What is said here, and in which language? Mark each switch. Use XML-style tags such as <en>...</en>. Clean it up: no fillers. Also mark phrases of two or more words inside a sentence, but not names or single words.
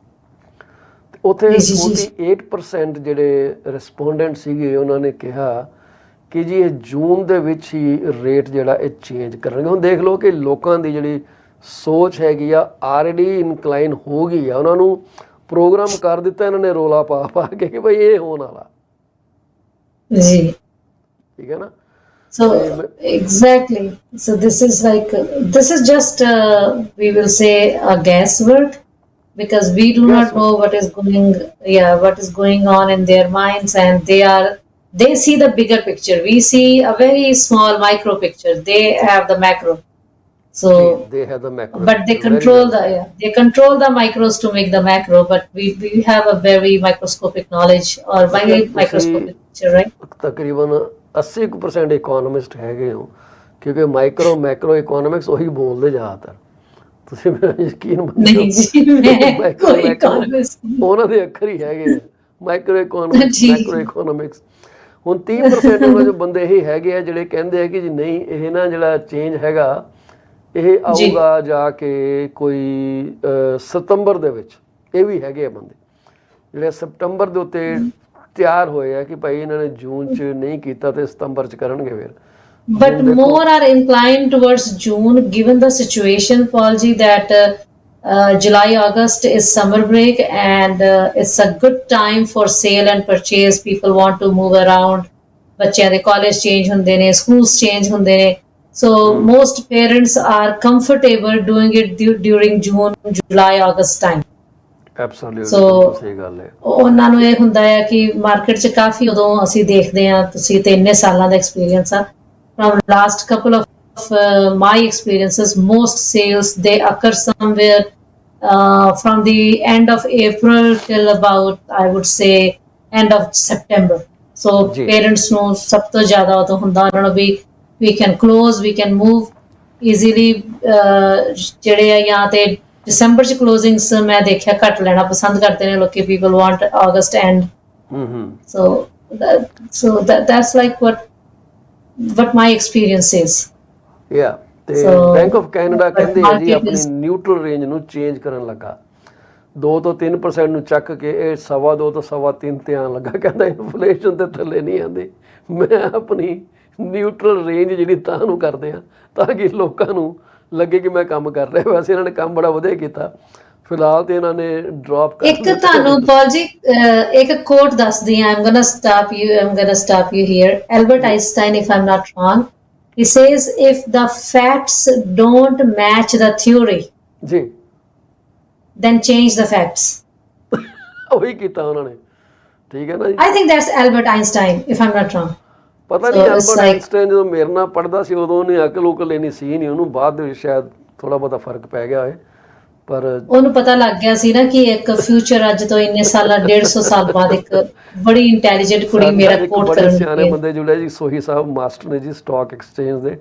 <pa>ਉੱਥੇ 48% ਜਿਹੜੇ ਰਿਸਪੋਂਡੈਂਟ ਸੀਗੇ ਉਹਨਾਂ ਨੇ ਕਿਹਾ ਕਿ ਜੀ ਇਹ ਜੂਨ ਦੇ ਵਿੱਚ ਹੀ ਰੇਟ ਜਿਹੜਾ ਇਹ ਚੇਂਜ ਕਰਨਗੇ। ਹੁਣ ਦੇਖ ਲਓ ਕਿ ਲੋਕਾਂ ਦੀ ਜਿਹੜੀ ਸੋਚ ਹੈਗੀ ਆ</pa> <en>already incline</en> <pa>ਹੋ ਗਈ ਆ। ਉਹਨਾਂ ਨੂੰ ਪ੍ਰੋਗਰਾਮ ਕਰ ਦਿੱਤਾ ਇਹਨਾਂ ਨੇ ਰੋਲਾ ਪਾ ਪਾ ਕੇ ਕਿ ਭਾਈ ਇਹ ਹੋਣ ਵਾਲਾ ਜੀ, ਠੀਕ ਹੈ ਨਾ।</pa> <en>So exactly. So this is just we will say a guesswork, because we do not know what is going on in their minds, and they see the bigger picture. We see a very small micro picture. They have the macro. So they have the macro, but they control they control the micros to make the macro. But we have a very microscopic knowledge or very microscopic picture, right?</en> <pa>ਤਕਰੀਬਨ 80% ਇਕੋਨੋਮਿਸਟ ਹੈਗੇ ਹੋ, ਕਿਉਂਕਿ</pa> <en>micro macro economics</en> <pa>ਉਹੀ ਬੋਲਦੇ ਜ਼ਿਆਦਾਤਰ। ਤੁਸੀਂ ਮੇਰਾ ਯਕੀਨ ਨਹੀਂ ਜੀ, ਮੈਂ ਕੋਈ ਇਕੋਨੋਮਿਸਟ ਉਹਨਾਂ ਦੇ ਅੱਖਰ ਹੀ ਹੈਗੇ</pa> <en>micro economics macro economics.</en> <pa>ਹੁਣ 30% ਉਹਨਾਂ ਦੇ ਬੰਦੇ ਇਹ ਹੈਗੇ ਆ ਜਿਹੜੇ ਕਹਿੰਦੇ ਆ ਕਿ ਜੀ ਨਹੀਂ, ਇਹ ਨਾ ਜਿਹੜਾ ਚੇਂਜ ਹੈਗਾ ਇਹ ਆਊਗਾ ਜਾ ਕੇ ਕੋਈ ਸਤੰਬਰ ਦੇ ਵਿੱਚ। ਇਹ ਵੀ ਹੈਗੇ ਆ ਬੰਦੇ ਜਿਹੜੇ ਸਤੰਬਰ ਦੇ ਉੱਤੇ ਤਿਆਰ ਹੋਏ ਆ ਕਿ ਭਾਈ ਇਹਨਾਂ ਨੇ ਜੂਨ 'ਚ ਨਹੀਂ ਕੀਤਾ ਤੇ ਸਤੰਬਰ 'ਚ ਕਰਨਗੇ ਫਿਰ।</pa> <en>But more are inclined towards June, given the situation, Paul ji, that July, August is summer break, and it's a good time for sale and purchase. People want to move around.</en> <pa>ਬੱਚਿਆਂ ਦੇ</pa> <en>college change</en> <pa>ਹੁੰਦੇ ਨੇ,</pa> <en>schools change</en> <pa>ਹੁੰਦੇ ਨੇ.</pa> <en>So most parents are comfortable doing it during June, July, August time. Absolutely.</en> <pa>ਸਹੀ ਗੱਲ ਹੈ। ਉਹਨਾਂ ਨੂੰ ਇਹ ਹੁੰਦਾ ਹੈ ਕਿ ਮਾਰਕੀਟ 'ਚ ਕਾਫੀ ਉਦੋਂ ਅਸੀਂ ਦੇਖਦੇ ਹਾਂ, ਤੁਸੀਂ ਤੇ ਇੰਨੇ ਸਾਲਾਂ ਦਾ ਐਕਸਪੀਰੀਅੰਸ ਆ।</pa> <en>From last couple of my experiences, most sales they occur somewhere from the end of April till about, I would say, end of September. So parents know</en> <pa>ਸਭ ਤੋਂ ਜ਼ਿਆਦਾ ਉਦੋਂ ਹੁੰਦਾ ਉਹਨਾਂ ਨੂੰ ਵੀ</pa> <en>we can close, we can move easily।</en> <pa>ਜਿਹੜੇ ਆ ਜਾਂ ਤੇ December ਚ closings ਮੈਂ ਦੇਖਿਆ ਘੱਟ ਲੈਣਾ ਪਸੰਦ ਕਰਦੇ ਨੇ ਲੋਕੀ।</pa> <en>people want August end. So that's like what my experience is. Yeah,</en> <pa>ਤੇ ਬੈਂਕ ਆਫ ਕੈਨੇਡਾ ਕਹਿੰਦੇ ਆ ਜੀ ਆਪਣੀ</pa> <en>neutral range</en> <pa>ਨੂੰ ਚੇਂਜ ਕਰਨ ਲੱਗਾ। 2 ਤੋਂ 3% ਨੂੰ ਚੱਕ ਕੇ ਇਹ 2.25 ਤੋਂ 3.25 ਤੇ ਆਉਣ ਲੱਗਾ। ਕਹਿੰਦਾ ਇਨਫਲੇਸ਼ਨ ਤੇ ਥੱਲੇ ਨਹੀਂ ਆਉਂਦੀ, ਮੈਂ ਆਪਣੀ</pa> <en>neutral range</en> <pa>ਜਿਹੜੀ ਤਾਂ ਨੂੰ ਕਰਦੇ ਆ ਤਾਂ ਕਿ ਲੋਕਾਂ ਨੂੰ ਲੱਗੇ ਕਿ ਮੈਂ ਕੰਮ ਕਰ ਰਿਹਾ। ਵੈਸੇ ਇਹਨਾਂ ਨੇ ਕੰਮ ਬੜਾ ਵਧੀਆ ਕੀਤਾ। ਫਿਲਹਾਲ ਤੇ ਇਹਨਾਂ ਨੇ ਡ੍ਰੌਪ ਕਰ ਇੱਕ ਤੁਹਾਨੂੰ ਪਾਲ ਜੀ ਇੱਕ ਕੋਟ ਦੱਸਦੀ ਹਾਂ।</pa> <en>I'm gonna stop you here. Albert Einstein, if I'm not wrong, he says if the facts don't match the theory,</en> <pa>ਜੀ,</pa> <en>then change the facts.</en> <pa>ਉਹੀ ਕੀਤਾ ਉਹਨਾਂ ਨੇ, ਠੀਕ ਹੈ ਨਾ ਜੀ।</pa> <en>I think that's Albert Einstein, if I'm not wrong.</en> <pa>ਪਤਾ ਨਹੀਂ ਐਲਬਰਟ ਆਇਨਸਟਾਈਨ ਜਦੋਂ ਮੇਰੇ ਨਾਲ ਪੜ੍ਹਦਾ ਸੀ ਉਦੋਂ ਉਹਨੇ ਅਕਲ ਉਕਲ ਇੰਨੀ ਸੀ ਨਹੀਂ ਉਹਨੂੰ। ਬਾਅਦ ਦੇ ਵਿੱਚ ਸ਼ਾਇਦ ਥੋੜਾ ਬਹੁਤਾ ਫਰਕ ਪੈ ਗਿਆ ਹੋਏ, ਪਰ ਉਹਨੂੰ ਪਤਾ ਲੱਗ ਗਿਆ ਸੀ ਨਾ ਕਿ ਇੱਕ ਫਿਊਚਰ ਅੱਜ ਤੋਂ ਇੰਨੇ ਸਾਲਾਂ 150 ਸਾਲ ਬਾਅਦ ਇੱਕ ਬੜੀ ਇੰਟੈਲੀਜੈਂਟ ਕੁੜੀ ਮੇਰਾ ਕੋਟ ਕਰਨ ਲੱਗੀ। ਸਿਆਣੇ ਬੰਦੇ ਜੁੜੇ ਜੀ, ਸੋਹੀ ਸਾਹਿਬ ਮਾਸਟਰ ਨੇ ਜੀ</pa> <en>stock exchange</en> <pa>ਦੇ।</pa>